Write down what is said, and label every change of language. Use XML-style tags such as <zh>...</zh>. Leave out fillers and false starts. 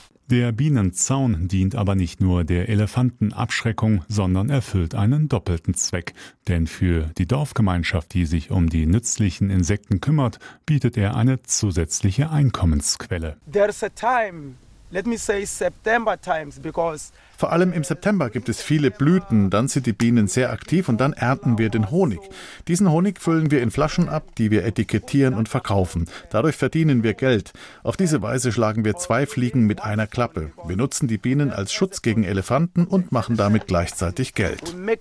<de>Der Bienenzaun dient aber nicht nur der Elefantenabschreckung, sondern erfüllt einen doppelten Zweck. Denn für die Dorfgemeinschaft, die sich um die nützlichen Insekten kümmert, bietet er eine zusätzliche Einkommensquelle.</de> <en>There's a time, let me say September times, because</en> <de>vor allem im September gibt es viele Blüten, dann sind die Bienen sehr aktiv und dann ernten wir den Honig. Diesen Honig füllen wir in Flaschen ab, die wir etikettieren und verkaufen. Dadurch verdienen wir Geld. Auf diese Weise schlagen wir zwei Fliegen mit einer Klappe. Wir nutzen die Bienen als Schutz gegen Elefanten und machen damit gleichzeitig Geld.</de>